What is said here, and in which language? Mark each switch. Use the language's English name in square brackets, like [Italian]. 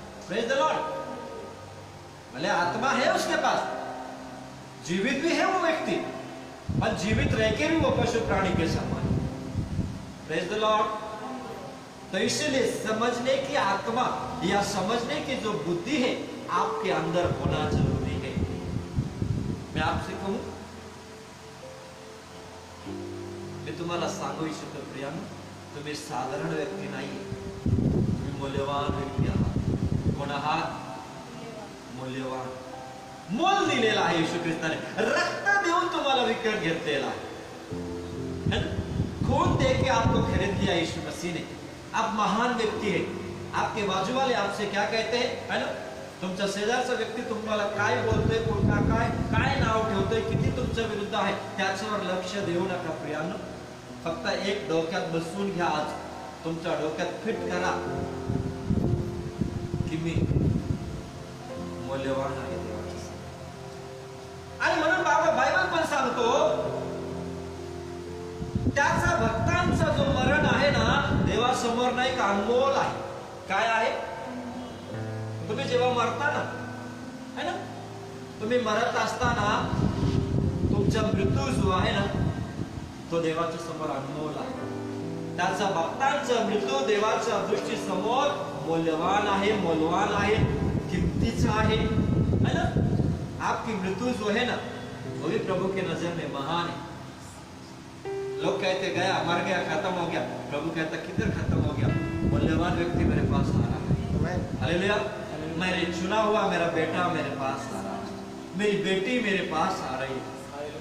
[Hindi] Praise the Lord. भले आत्मा है उसके पास, जीवित भी है वो व्यक्ति, और जीवित रह के भी वो पशु प्राणी के समान। Praise the Lord. तो इसलिए समझने की आत्मा या समझने की जो बुद्धि है आपके अंदर होना जरूरी है। मैं आपसे कहूं, [Marathi] मी तुम्हाला सांगू इच्छितो प्रियानो, तुम्ही साधारण व्यक्ती नाही, तुम्ही मूल्यवान व्यक्ती आहात। कोण आहात? मूल्यवान। मोल दिलेला आहे येशू ख्रिस्ताने, रक्त देऊन तुम्हाला विकत घेतलेला आहे। [Hindi] खून दे के आपको खरीद लिया यीशु मसीह ने। आप महान व्यक्ती है। आपके बाजू वाले आपसे क्या कहते हैं, है ना? [Marathi] तुमचा शेजारचा व्यक्ती तुम्हाला काय बोलतोय, काय नाव ठेवतोय, किती तुमच्या विरुद्ध आहे, त्याच्यावर लक्ष देऊ नका प्रियानो। फक्त एक डोक्यात बसवून घ्या, आज तुमच्या डोक्यात फिट करा की मी मूल्यवान आहे देवाच्या समोर। आणि म्हणून बायबल पण सांगतो, त्याचा भक्तांचा जो मरण आहे ना, देवासमोर नाही का अनमोल आहे। काय आहे? तुम्ही जेव्हा मरता ना, है ना, तुम्ही मरत असताना तुमचा मृत्यू जो आहे ना, तो देवाच्या समोर अनमोल आहे। त्याचा भक्तांचा मृत्यू देवाच्या दृष्टी समोर मूल्यवान आहे, मौल्यवान आहे, किमतीचा आहे, है ना। [Hindi] आपकी मृत्यु जो है ना, वो भी प्रभु के नजर में महान है। लोग कहते गया, मर गया, खत्म हो गया, प्रभु कहता किधर खत्म हो गया, मूल्यवान व्यक्ति मेरे पास आ रहा है। हालेलुया। मेरे चुना हुआ मेरा बेटा मेरे पास आ रहा है, मेरी बेटी मेरे पास आ रही है।